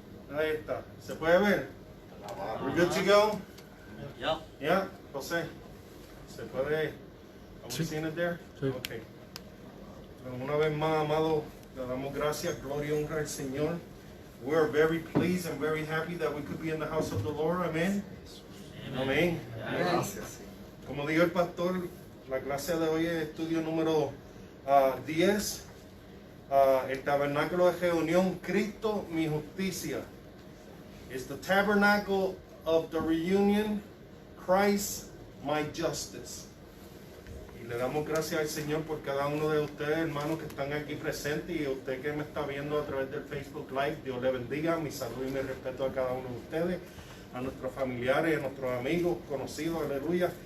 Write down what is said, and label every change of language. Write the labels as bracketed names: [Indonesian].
[Spanish] Ahí está. ¿Se puede ver? [English] We're good to go? Yep. Yeah, José. [Spanish] ¿Se puede? [English] Are we seeing it there? [Spanish] Sí. [English] Okay. [Spanish] Bueno, una vez más, amado, le damos gracias, gloria y honra al Señor. [English] We are very pleased and very happy that we could be in the house of the Lord. Amen. Amén. [Spanish] Gracias. Como dijo el pastor, la clase de hoy es estudio número 10. El tabernáculo de reunión, Cristo mi justicia. [English] It's the tabernacle of the reunion, Christ my justice. [Spanish] Y le damos gracias al Señor por cada uno de ustedes, hermanos, que están aquí presentes, y a usted que me está viendo a través del Facebook Live. Dios le bendiga, mi salud y mi respeto a cada uno de ustedes, a nuestros familiares, a nuestros amigos, conocidos, aleluya.